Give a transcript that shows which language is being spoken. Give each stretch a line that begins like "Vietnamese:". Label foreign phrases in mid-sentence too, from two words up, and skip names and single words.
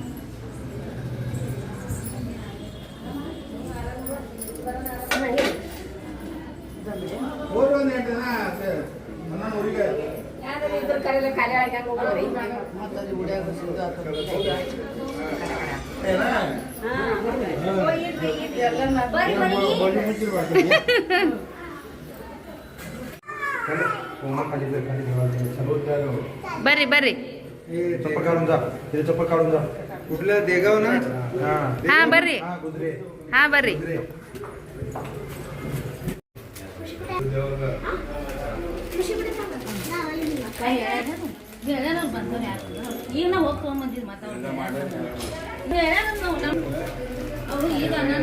Kannada: ಯಾರು ಇದ್ರ ಕರೆಲ್ಲ ಕಲೆ ಆಗ್ಯಾಕ ಹೋಗ್ರಿ ಮತ್ತಲ್ಲಿ ಉಡ್ಯಾಗ ಸಿಗ್ತಾ ಬರ್ರಿ ಬರ್ರಿ
Marathi: चप्पल काढून जा तिथे चप्पल काढून जा कुठलं देगाव ना
Kannada: हा ಬರ್ರಿ
Marathi: हा गुजरे
Kannada: हा ಬರ್ರಿ ಈಗ ನಾವು ಹೋಗ್ಕೊಂಬಂದಿದ್ದು ಅವರು ಈಗ